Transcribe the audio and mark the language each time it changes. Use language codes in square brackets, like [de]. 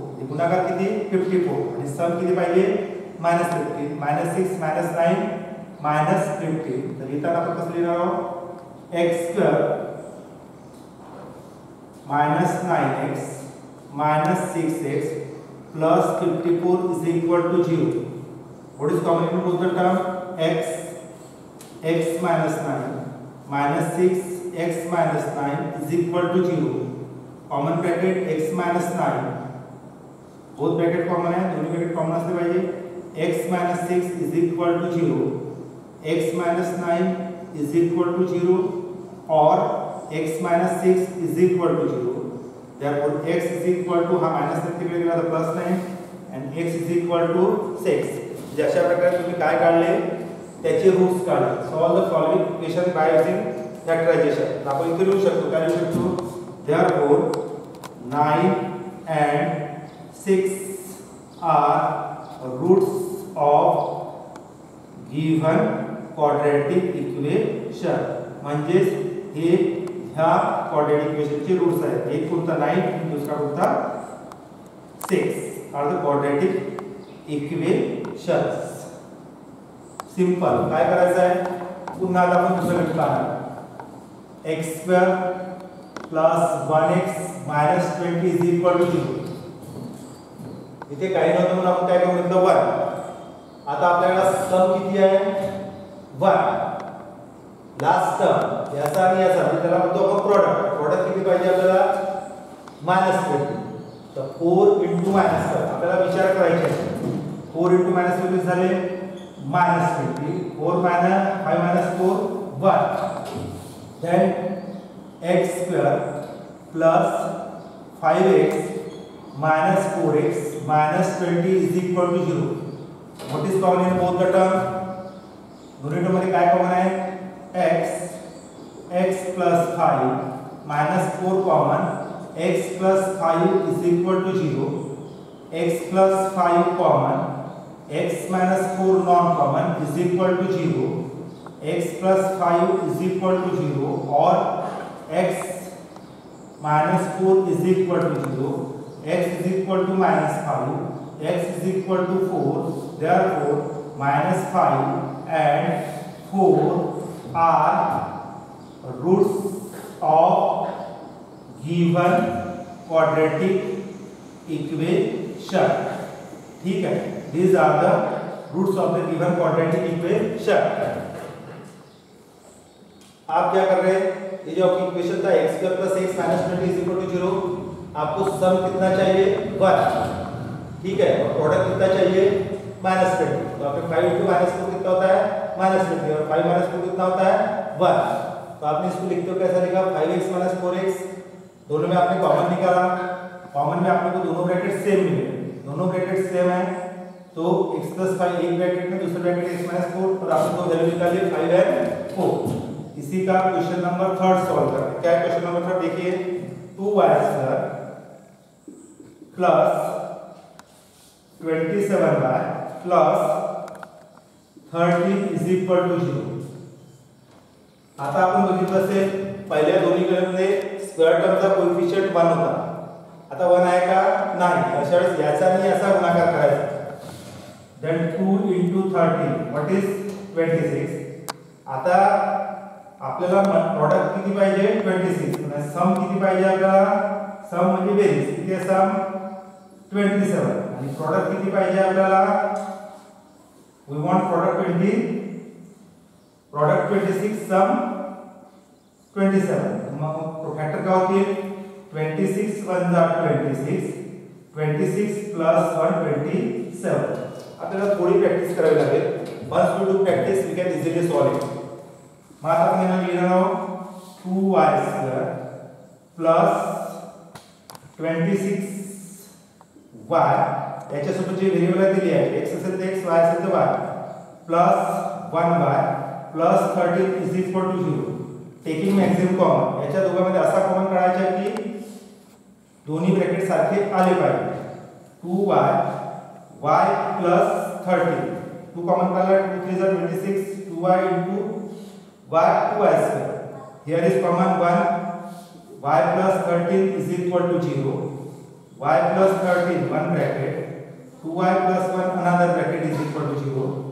[mr] हे गुणाकार किती 54 आणि सम किती पाहिजे -15 -6 -9 -15. तर इथं आपण कसं लिहिणार आहोत x² -9x -6x plus 54 is equal to 0. [en] What is common in both the term? x minus 9 minus 6 x minus 9 is equal to 0. Common bracket x minus 9, both bracket common है, दोनों bracket common [mr] असले पाहिजे. [en] x minus 6 is equal to 0. x minus 9 is equal to 0 or x minus 6 is equal to 0. Therefore x is equal to [mr] हा minus तिकडे गेला तर plus [en] 9 and x is equal to 6. [mr] म्हणजे अशा प्रकारे तुम्ही काय काढले त्याचे रूट्स काढा. [en] Solve the following equation by using factorisation. [mr] आपण इथे लिहू शकतो, काय लिहू शकतो? [en] Therefore 9 and 6 are roots of given quadratic equation. [mr] म्हणजे हे ह्या क्वाड्रेटिक इक्वेशनचे रूट्स आहेत. एक कोणता 9 आणि दुसरा कोणता 6 [en] Are the quadratic equations. [mr] Simple काय करायचं आहे, पुन्हा आता आपण दुसरं मेथड पाहणार. [en] x² + 1x - 20 is equal to 0. [mr] इथे काही नव्हतं म्हणून आपण काय करू घेतलं 1. आता आपल्याला सम किती आहे 1. लास्ट टर्म याचा आणि याचा म्हणजे त्याला म्हणतो आपण प्रोडक्ट किती पाहिजे आपल्याला -20. तर 4 * -4 आपल्याला विचार करायचा आहे. 4 * -20 झाले -20. 4 - 5 - 4 1. [en] then x² + 5x - 4x - 20 is equal to 0. what is common in both the term? [mr] दोन्ही टर्म मध्ये काय कॉमन आहे x plus 5 minus 4 common. [en] x plus 5 is equal to 0. x plus 5 common. x minus 4 non common is equal to 0. x plus 5 is equal to 0 or x minus 4 is equal to 0. x is equal to -5. x is equal to 4. Therefore -5 and 4 are roots of given quadratic equation. [hi] ठीक है, [en] these are the roots of the given quadratic equation. [hi] आप क्या कर रहे हैं, ये जो आपकी इक्वेशन था x² + x - 20 is equal to 0. आपको सम कितना चाहिए 1. ठीक है, और प्रोडक्ट कितना चाहिए -20. तो आपके 5 * -4 कितना होता है -20 और 5 - 4 कितना होता है 1. तो आपने इसको लिखते हो कैसा लिखा 5x - 4x. दोनों में आपने कॉमन निकाला. कॉमन में आपने को दोनों ब्रैकेट सेम मिले. दोनों ब्रैकेट सेम है तो x + 5 एक ब्रैकेट में, दूसरे ब्रैकेट x - 4 और आपने दो वैल्यू निकाली 5 और 4. इसी का क्वेश्चन नंबर 3 सॉल्व करते हैं. क्या है क्वेश्चन नंबर 3? देखिए 2y² + 27y plus [en] 30 is equal to 0. [mr] आता आपण बघितलं असेल पहिल्या दोन्ही केसमध्ये स्क्वेअर टर्मचा कोएफिशियंट 1 होता. आता 1 आहे का? नाही. अशा वेळेस याचा आणि याचा गुणाकार करायचा. [en] Then 2 * 30 what is 26. [mr] आता आपल्याला प्रॉडक्ट किती पाहिजे? 26. आणि सम किती पाहिजे आपल्याला? सम म्हणजे बेरीज. किती आहे सम? 27. आणि प्रॉडक्ट किती पाहिजे आपल्याला? [en] We want product 26 sum 27. [mr] मग फॅक्टर काय होतील? 26 1 जा 26, 26 प्लस 1 27. आपल्याला थोडी प्रॅक्टिस करावी लागेल. [en] once we do practice we can easily solve it. [mr] मग आता आपण याला लिहिणार आहोत 2y² प्लस 26y. याच्यासोबत जे व्हेरिएबल दिली आहे x असेल तर x, y असेल तर y, plus 1y plus 13 is equal to 0. Taking maximum common. याच्या दोघांमध्ये असा कॉमन काढायचा की दोन्ही ब्रॅकेट सारखे आले पाहिजे. 2y y प्लस 13 2 कॉमन काढला 2 3 जा 26 2y into y 2y². [en] here is common 1 y plus 13 is equal to 0. y plus 13 one bracket 2y plus 1 another bracket is equal to 0.